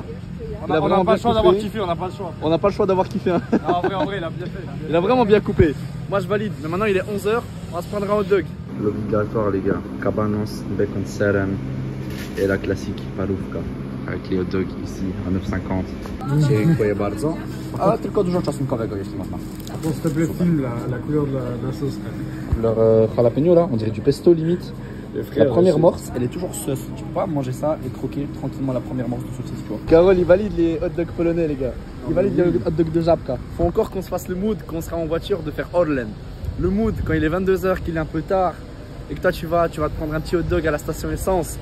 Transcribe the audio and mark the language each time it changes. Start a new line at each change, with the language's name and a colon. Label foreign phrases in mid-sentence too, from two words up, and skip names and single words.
French: On n'a pas le choix d'avoir kiffé, on n'a pas le choix. On n'a pas le choix d'avoir kiffé. Hein. Non, en vrai, il a bien fait. Il a vraiment bien coupé. Moi je valide, mais maintenant il est 11 h, on va se prendre un hot dog. L'obligatoire les gars, cabanos, bacon serem et la classique palówka. Avec les hot dogs ici à 9,50.
Polish: Dziękuję bardzo. Ale tylko dużo czosnkowego jeśli można.
French: Attends, s'il te plaît, filme la couleur de la sauce. Leur jalapeno là, on dirait du pesto limite. La première morse, elle est toujours sauce. Tu peux pas manger ça et croquer tranquillement la première morse de saucisse, tu vois. Carole, il valide les hot dogs polonais, les gars. Il valide les hot dogs de Żabka. Faut encore qu'on se fasse le mood, qu'on sera en voiture, de faire Orlen. Le mood, quand il est 22 h, qu'il est un peu tard, et que toi tu vas te prendre un petit hot dog à la station essence.